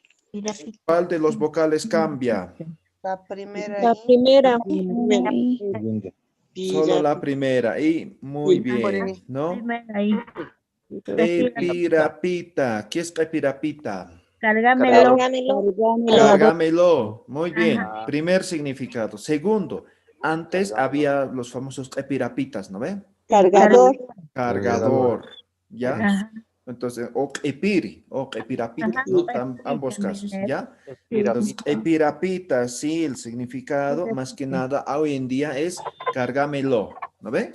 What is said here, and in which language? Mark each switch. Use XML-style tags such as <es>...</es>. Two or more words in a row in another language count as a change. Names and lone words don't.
<es>¿Cuál de los vocales cambia? La primera. La primera. Solo la primera. Y muy bien, ¿no? Epirapita. ¿Qué es epirapita? Cárgamelo. Cárgamelo. Muy bien. Ajá. Primer significado. Segundo, antes había los famosos epirapitas, ¿no ve? Cargador. Cargador. ¿Ya? Ajá. Entonces, o epiri, o epirapita, Ajá. ¿no? Sí, Ambos también casos, es. ¿ya? Entonces, epirapita, sí, el significado, más que nada, hoy en día es cárgamelo, ¿no ve?</es>